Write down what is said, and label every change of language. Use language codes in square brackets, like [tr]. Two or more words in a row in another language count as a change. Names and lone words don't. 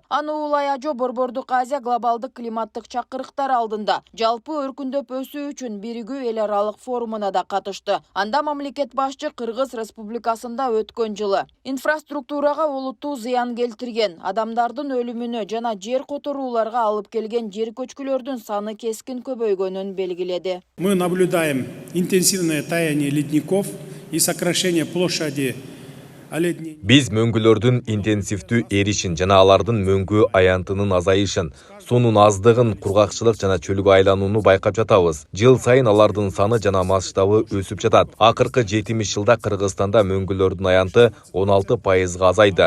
[ky] Аны Улай Ажо Борбордук Азия глобалдык климаттык чакырыктар алдында жалпы өркүндөп өсүү үчүн биригүү эл аралык форумуна да катышты. Анда мамлекет башчы Кыргыз Республикасы өткөн жылы инфраструктурага олуттуу зыян келтирген, адамдардын өлүмүнө жана жер которууларга алып келген жер көчкүлөрдүн саны кескин көбөйгөнүн белгиледи. [ru] Мы наблюдаем интенсивное таяние ледников и сокращение площади. [ky] Биз мөңгүлөрдүн интенсивдүү эришин жана алардын мөңгү аянтынын азайышын, суунун аздыгын, кургакчылык жана чөлгө айланууну байкап жатабыз. Жыл сайын алардын саны жана масштабы өсүп жатат. Акыркы 70 жылда Кыргызстанда мөңгүлөрдүн аянты 16% азайды.